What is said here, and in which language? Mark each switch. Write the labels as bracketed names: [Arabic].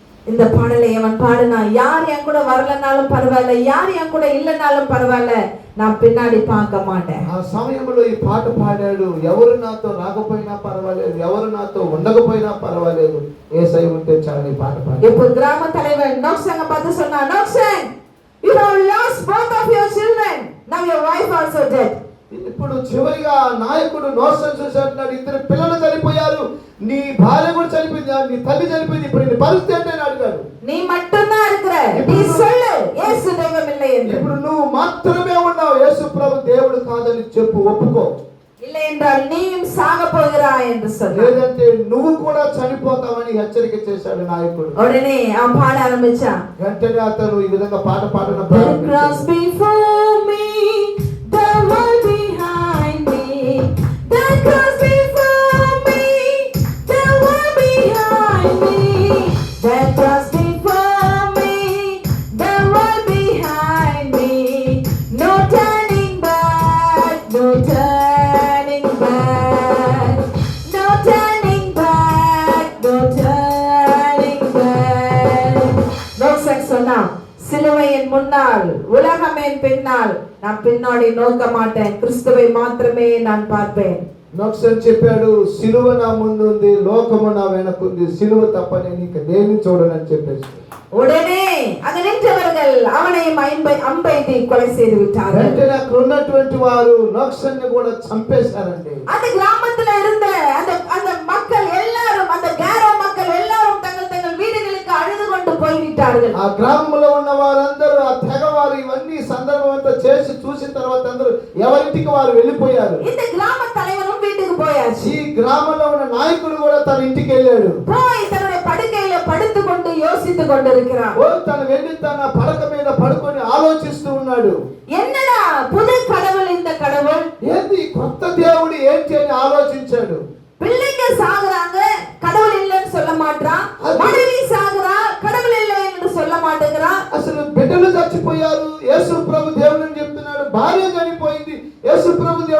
[Tamil] இந்த பாடலை அவன் பாடுனா, யார் என் கூட வரலனாலும் பரவாயில்ல, யார் என் கூட இல்லைனாலும் பரவாயில்ல, நான் பின்னாடி பார்க்க மாட்டேன். [Telugu] ఆ సమయంలో ఈ పాట పాడాడు. ఎవరు నాతో రాకపోయినా పర్వాలేదు, ఎవరు నాతో ఉండకపోయినా పర్వాలేదు, యేసయ్య ఉంటే చాలు ఈ పాట పాడాడు. [Tamil] இப்போ கிராம தலைவன் நோக்சனை பார்த்து சொன்னா, நோக்சன், [English] you have lost both of your children, now your wife also dead. [Telugu] ఇప్పుడు చివరిగా నాయకుడు నోక్సన్ చూసాడు, ఇద్దరు పిల్లలు చనిపోయారు, నీ భార్య కూడా చనిపోయింది, నీ తల్లి చనిపోయింది, ఇప్పుడు నీ పరిస్థితి ఏంటి అని అడిగాడు. [Tamil] நீ மட்டும்தான் இருக்கிற, நீ சொல்லு இயேசு தெய்வம் இல்லை என்று. [Telugu] ఇప్పుడు నువ్వు మాత్రమే ఉన్నావు, యేసు ప్రభు దేవుడు కాదని చెప్పు, ఒప్పుకో. [Tamil] இல்லை என்றால் நீயும் சாக போகிறாய் என்று சொன்னார். [Telugu] లేదంటే నువ్వు కూడా చనిపోతావని హెచ్చరిక చేశాడు నాయకుడు. [Tamil] ఉடனே அவன் பாட ஆரம்பிச்சான். [Telugu] వెంటనే అతను ఈ విధంగా పాట పాడడం [English] The cross before me, the world behind me, the cross before me, the world behind me, the cross before me, the world behind me, no turning back, no turning back, no turning back, no turning back. [Tamil] நோக்சன் சொன்னான், சிலுவையின் முன்னால் உலகம் என் பின்னால், நான் பின்னாடி நோக்க மாட்டேன், கிறிஸ்துவை மாத்திரமே நான் பார்ப்பேன். [Telugu] నోక్సన్ చెప్పాడు, సిలువ నా ముందు ఉంది, లోకము నా వెనకుంది, సిలువ తప్ప నేను ఇక దేన్ని చూడనని చెప్పేసి [Tamil] உடனே அங்க நின்றவர்கள் அவனையும் அம்பெய்தி கொலை செய்து விட்டார்கள். [Telugu] వెంటనే అక్కడ ఉన్నటువంటి వారు నోక్సన్ ని కూడా చంపేశారండి. [Tamil] அந்த கிராமத்துல இருந்த அந்த மக்கள் எல்லாரும், அந்த கேரோ மக்கள் எல்லாரும் தங்கள் தங்கள் வீடுகளுக்கு அழுது கொண்டு போய்விட்டார்கள். [Telugu] ఆ గ్రామంలో ఉన్న వారందరూ, ఆ తెగవారు ఇవన్నీ సందర్భం అంతా చేసి చూసిన తర్వాత అందరూ ఎవరింటికి వారు వెళ్ళిపోయారు. [Tamil] இந்த கிராம தலைவனும் வீட்டுக்கு போயாச்சு. [Telugu] ఈ గ్రామంలో ఉన్న నాయకుడు కూడా తన ఇంటికి వెళ్ళాడు. [Tamil] போய் தன்னுடைய படுக்கையில படுத்துக்கொண்டு யோசித்துக் கொண்டிருக்கிறான். [Telugu] తను వెళ్ళి తన పడక మీద పడుకొని ఆలోచిస్తూ ఉన్నాడు. [Tamil] என்னடா புது கடவுள் இந்த கடவுள், [Telugu] ఏంది కొత్త దేవుడు ఏంటి అని ఆలోచించాడు. [Tamil] பிள்ளைங்க சாகுறாங்க, கடவுள் இல்லைன்னு சொல்ல மாட்டான், மனைவி சாகுறா, கடவுள் இல்லை என்று சொல்ல மாட்டேங்கிறான். [Telugu] అసలు బిడ్డలు చచ్చిపోయారు, యేసు ప్రభు దేవుని చెప్తున్నాడు, భార్య చనిపోయింది, యేసు ప్రభు